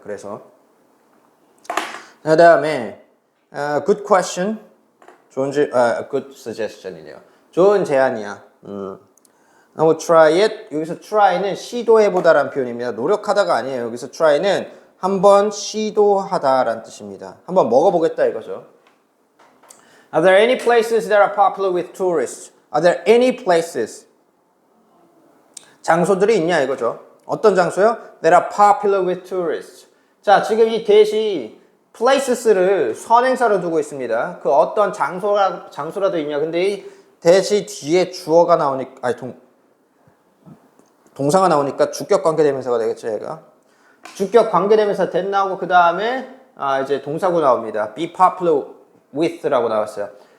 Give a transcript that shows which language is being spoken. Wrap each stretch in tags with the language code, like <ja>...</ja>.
<ko>그래서 그 다음에</ko> <en>good question, good suggestion이네요.</en> <ko>좋은 제안이야.</ko> <en>I will try it.</en> <ko>여기서 try는 시도해보다라는 표현입니다. 노력하다가 아니에요. 여기서 try는 한번 시도하다라는 뜻입니다. 한번 먹어보겠다 이거죠.</ko> <en>Are there any places that are popular with tourists? Are there any places?</en> <ko>장소들이 있냐 이거죠. 어떤 장소요?</ko> <en>That are popular with tourists.</en> <ko>자, 지금 이 대시 places를 선행사로 두고 있습니다. 그 어떤 장소라도 있냐. 근데 이 대시 뒤에 주어가 나오니까, 아니 동사가 나오니까 주격 관계대명사가 되겠죠, 얘가. 주격 관계대명사 that 나오고 그 다음에 이제 동사구 나옵니다.</ko> <en>Be popular with라고 나왔어요.</en>